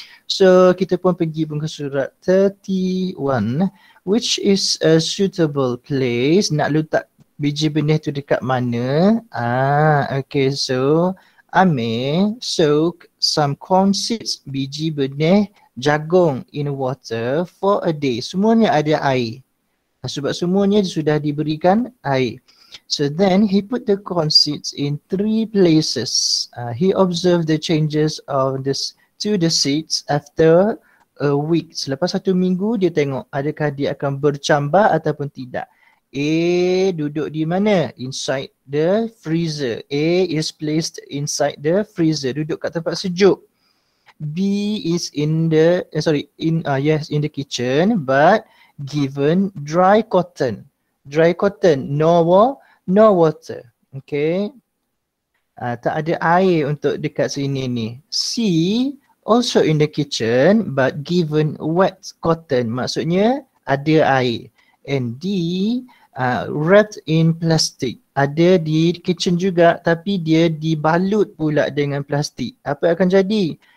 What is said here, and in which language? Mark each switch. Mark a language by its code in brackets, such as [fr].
[ms] So kita pun pergi ke surat 31, [en] which is a suitable place. [ms] Nak letak biji benih tu dekat mana? [en] Okay, so Amir soak some corn seeds, [ms] biji benih jagung [en] in water for a day. [ms] Semuanya ada air. Sebab semuanya sudah diberikan air. [en] So then he put the corn seeds in 3 places. He observed the changes of to the seeds after a week. [ms] Selepas 1 minggu dia tengok adakah dia akan bercambah ataupun tidak. A duduk di mana? [en] Inside the freezer. A is placed inside the freezer. [ms] Duduk kat tempat sejuk. [en] B is in the in the kitchen but given dry cotton. Dry cotton, no water. Okay. [ms] Tak ada air untuk dekat sini ni. [en] C also in the kitchen but given wet cotton. [ms] Maksudnya ada air. [en] And D wrapped in plastic. [ms] Ada di kitchen juga tapi dia dibalut pula dengan plastik. Apa akan jadi?